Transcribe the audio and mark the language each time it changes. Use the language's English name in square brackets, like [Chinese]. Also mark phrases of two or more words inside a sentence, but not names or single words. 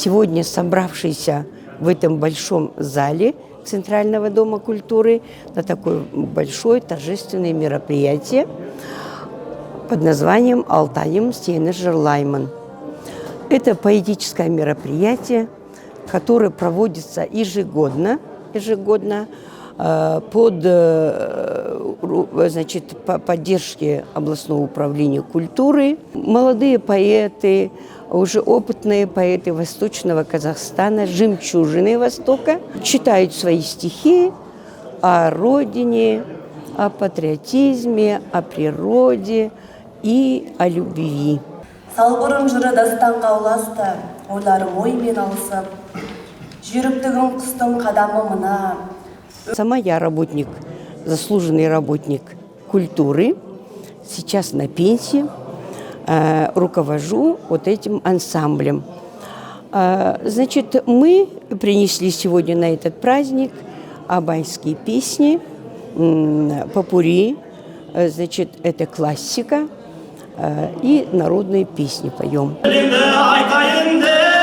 [Russian] сегодня собравшиеся в этом большом зале Центрального дома культуры на такое большое торжественное мероприятие под названием «Алтайым сені жырлаймын». Это поэтическое мероприятие, которое проводится ежегодно под по поддержке областного управления культуры. Молодые поэты, уже опытные поэты Восточного Казахстана, жемчужины Востока, читают свои стихи о родине, о патриотизме, о природе и о любви. [Kazakh] Салбырын жыры дастанға ұласты, ойларым оймен алысып, жүйріктігін құстың қадамы мына. [Russian] Сама я работник, заслуженный работник культуры, сейчас на пенсии, руковожу вот этим ансамблем. Значит, мы принесли сегодня на этот праздник абайские песни, попурри, значит, это классика, и народные песни поем.